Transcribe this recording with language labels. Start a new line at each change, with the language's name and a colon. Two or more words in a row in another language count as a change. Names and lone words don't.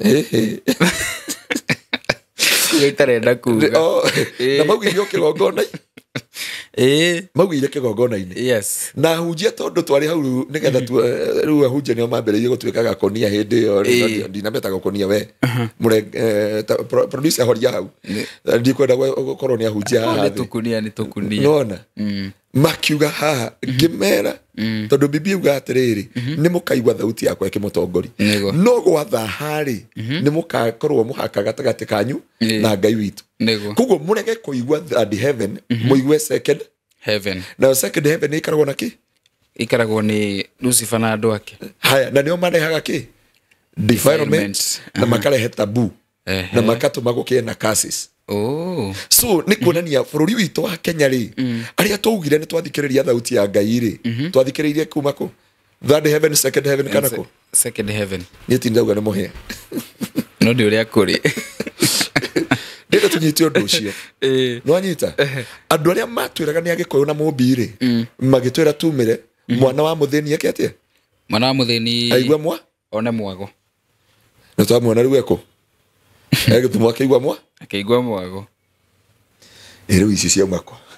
Kikuyu: itarenda kuga na maugĩrio kĩgongona maugĩire kĩgongona-inĩ na hunjia tondũ twarĩ hau nĩgetha rĩu ahunjia nĩo mambĩrĩirie gũtuĩka gakonia hĩndĩ ĩyo ndinameta gakonia we producer horia hau ndikwenda gũkorwo nĩ ahunjia haha thĩ nona makiuga haha ngĩmera tondũ Biblia yuga atĩrĩrĩ nĩ mũkaigua thauti yakwa ĩkĩmũtongori no gwatha harĩ nĩ mũgakorwo mũhaka gatagatĩ kanyu na Ngai witũ koguo mũrege kũigua
English: third heaven
Kikuyu: mũigue
English: second heaven
Kikuyu: na
English: second heaven
Kikuyu: ĩkaragwo na kĩ ĩkaragwo nĩ Lucifer na andũ ake haya na nĩo marehaga kĩ defilement na makarehe tabu na makatũma gũkĩe na curses so nĩ kuonania bũrũri witũ wa Kenya rĩ arĩa twaugire nĩ twathikĩrĩria thauti ya Ngai rĩ twathikĩrĩirie kuma kũ
English: third heaven second heaven
Kikuyu: kana kũ
English: second heaven
Kikuyu: niĩ tindauga nĩ mũhĩa no ndĩ ũrĩa kũrĩ ndĩrenda tũnyite ũndũ ũcio nĩwanyita andũ arĩa matwĩraga nĩ Agĩkũyũ na Mũmbi rĩ magĩtwĩra tumĩre mwana wa mũthĩni eke atĩa mwana wa mũthĩni aigua one mwago na twamuona rĩu ekũ egĩthumwo akĩigua mwago rĩu ici cia mwako